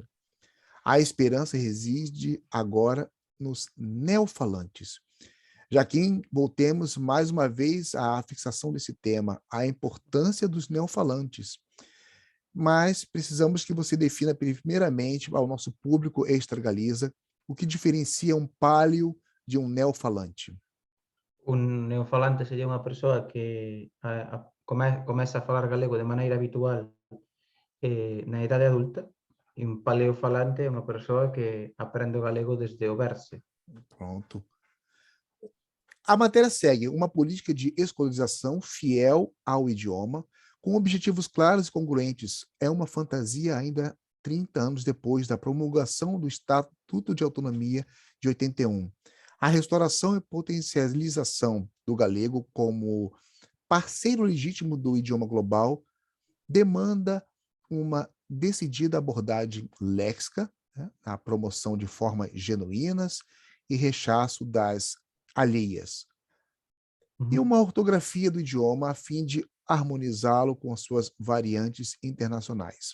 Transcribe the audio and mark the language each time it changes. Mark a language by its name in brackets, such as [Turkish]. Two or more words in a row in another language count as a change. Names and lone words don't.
[Portuguese] A esperança reside agora nos neofalantes. Jaquim, voltemos mais uma vez à fixação desse tema, a importância dos neofalantes. Mas precisamos que você defina primeiramente ao nosso público extra-Galiza o que diferencia um palio de um neofalante. [Galician] Un neofalante sería unha persoa que comeza a falar galego de maneira habitual na idade adulta, e un paleofalante é unha persoa que aprende o galego desde o berce. Pronto. [Portuguese] A matéria segue uma política de escolarização fiel ao idioma, com objetivos claros e congruentes. É uma fantasia ainda 30 anos depois da promulgação do Estatuto de Autonomia de 81. A restauração e potencialização do galego como parceiro legítimo do idioma global demanda uma decidida abordagem léxica, né, a promoção de formas genuínas e rechaço das alheias, e uma ortografia do idioma a fim de harmonizá-lo com as suas variantes internacionais.